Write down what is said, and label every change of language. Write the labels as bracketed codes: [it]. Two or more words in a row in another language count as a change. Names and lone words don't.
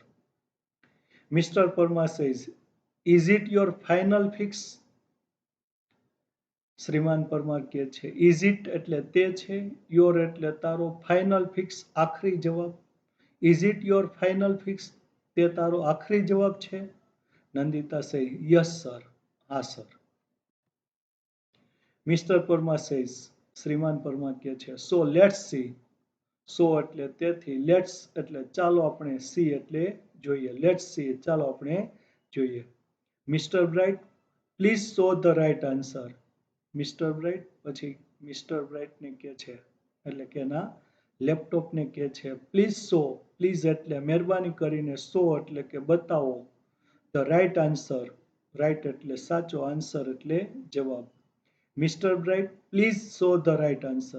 [en] Mister Parmar says is it your final fix. [gu] શ્રીમાન પરમાર કે છે [en] is it [gu] એટલે તે છે, યોર એટલે તારો, [en] final fix [gu] આખરી જવાબ. [en] is it your final fix, [gu] તે તારો આખરી જવાબ છે. [en] Nandita says, yes, sir. હા, sir. Mr. Parma says, [gu] શ્રીમાન પરમા કહે છે, [en] so let's see. [gu] So એટલે તેથી, let's એટલે ચાલો આપણે see એટલે જોઈએ. [en] Let's see [gu] ચાલો આપણે જોઈએ. [en] Mr. Bright, please show the right answer. [gu] Mr. Bright પછી Mr. Bright ને કહે છે એટલે કે એના લેપટોપને કહે છે [en] please show, [gu] પ્લીઝ એટલે મહેરબાની કરીને શો એટલે કે બતાવો, [en] the right answer, [gu] રાઈટ એટલે સાચો, આન્સર એટલે જવાબ. [en] Mister Bright please show the right answer.